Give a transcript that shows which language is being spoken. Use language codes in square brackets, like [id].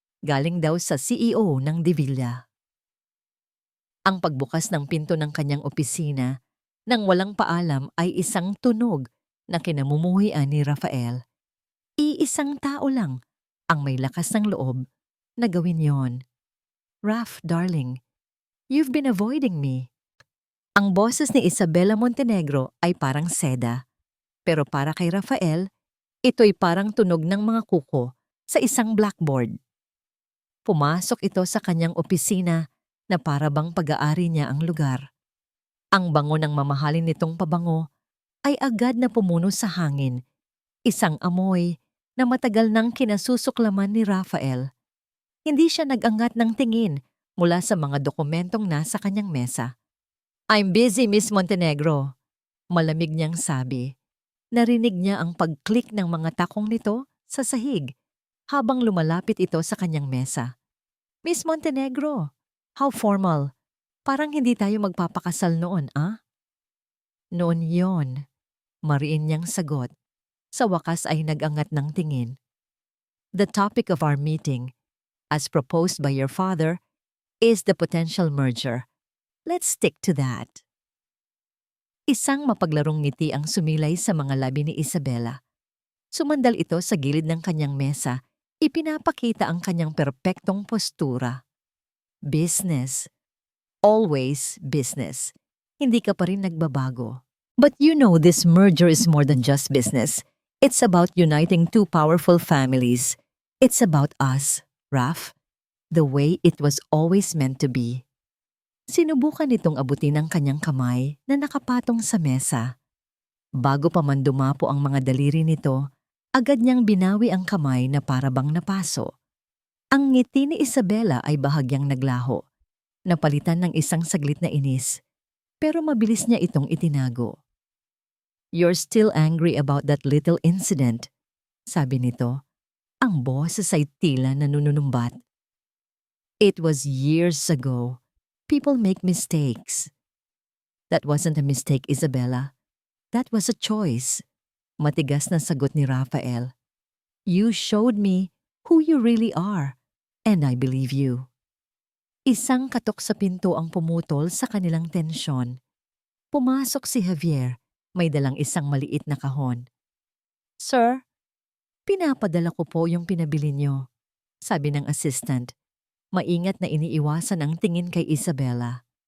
[tl] Galing daw sa CEO ng Divilla. Ang pagbukas ng pinto ng kanyang opisina nang walang paalam ay isang tunog na kinamumuhian ni Rafael. Iisang tao lang ang may lakas ng loob na gawin yon. [en] Raf, darling, you've been avoiding me. [tl] Ang boses ni Isabela Montenegro ay parang seda. Pero para kay Rafael, ito'y parang tunog ng mga kuko sa isang blackboard. Pumasok ito sa kanyang opisina na para bang pag-aari niya ang lugar. Ang bango ng mamahalin nitong pabango ay agad na pumuno sa hangin. Isang amoy na matagal nang kinasusuklaman ni Rafael. Hindi siya nag-angat ng tingin mula sa mga dokumentong nasa kanyang mesa. [en] I'm busy, Miss Montenegro. [tl] Malamig niyang sabi. Narinig niya ang pag-click ng mga takong nito sa sahig habang lumalapit ito sa kanyang mesa. [en] Miss Montenegro, how formal. [tl] Parang hindi tayo magpapakasal noon, ah? Noon yon, mariin niyang sagot. Sa wakas ay nag-angat ng tingin. [en] The topic of our meeting, as proposed by your father, is the potential merger. Let's stick to that. [tl] Isang mapaglarong ngiti ang sumilay sa mga labi ni Isabela. Sumandal ito sa gilid ng kanyang mesa, ipinapakita ang kanyang perpektong postura. Business. [en] Always business. [tl] Hindi ka pa rin nagbabago. [en] But you know this merger is more than just business. It's about uniting two powerful families. It's about us, Raf. The way it was always meant to be. [tl] Sinubukan nitong abutin ang kanyang kamay na nakapatong sa mesa. Bago pa man dumapo ang mga daliri nito, agad niyang binawi ang kamay na parabang napaso. Ang ngiti ni Isabela ay bahagyang naglaho, napalitan ng isang saglit na inis, pero mabilis niya itong itinago. [en] You're still angry about that little incident, [tl] sabi nito. Ang boses ay tila nanunumbat. [en] It was years ago. People make mistakes. That wasn't a mistake, Isabella. That was a choice. [tl] Matigas na sagot ni Rafael. [en] You showed me who you really are, and I believe you. [tl] Isang katok sa pinto ang pumutol sa kanilang tensyon. Pumasok si Javier, may dalang isang maliit na kahon. Sir, pinapadala ko po yung pinabili niyo, sabi ng assistant. Maingat na iniiwasan ang tingin kay Isabela.